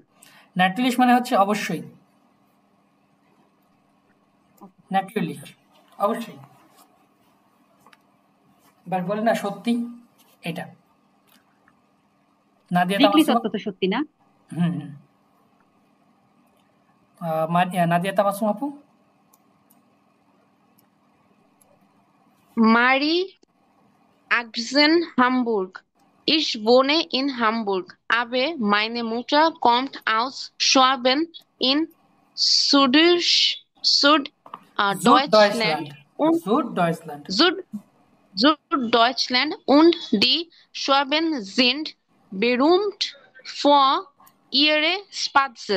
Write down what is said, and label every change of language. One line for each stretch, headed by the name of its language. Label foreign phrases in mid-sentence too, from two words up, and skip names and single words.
Bangla: নাটুলিশ মানে হচ্ছে অবশ্যই, ন্যাচুরালি অবশ্যই, বাট বলে না সত্যি, এটা নাদিয়া তামাসুম তো সত্যি না। নাদিয়া তামাসুম আপু।
German: Marie Axen Hamburg. Ich wohne in Hamburg, aber meine Mutter kommt aus Schwaben in Süddeutschland und die Schwaben sind berühmt für ihre Spätzle.